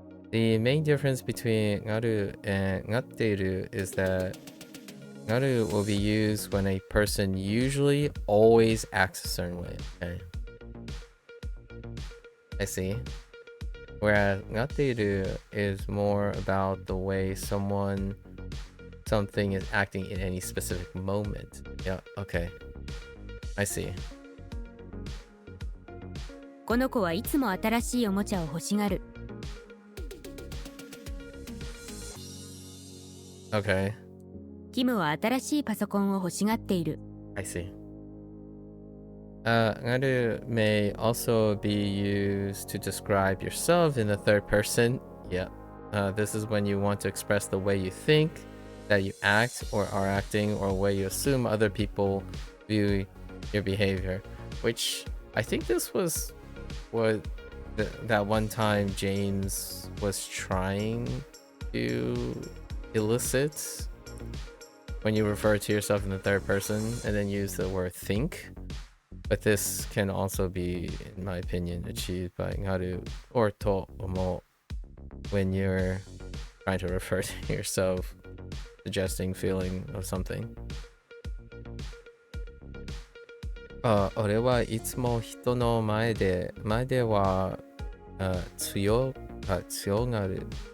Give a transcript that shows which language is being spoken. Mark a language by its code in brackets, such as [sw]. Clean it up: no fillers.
[en] The main difference between ngaru and ngatteiru is that ngaru will be used when a person usually always acts a certain way. Okay. I see. Whereas ngatteiru is more about the way something is acting in any specific moment. Yeah, okay. I see. [ja] この子はいつも新しいおもちゃを欲しがる。 [en] Okay. [ja] キムは新しいパソコンを欲しがっている。 [en] I see. Ngaru may also be used to describe yourself in the third person. Yeah. This is when you want to express the way you think, that you act or are acting, or way you assume other people view your behavior. Which I think this was what that one time James was trying to elicit when you refer to yourself in the third person and then use the word think. But this can also be, in my opinion, achieved by ngaru or to omo when you're trying to refer to yourself, suggesting feeling of something. [ja] 俺はいつも人の前では強がる。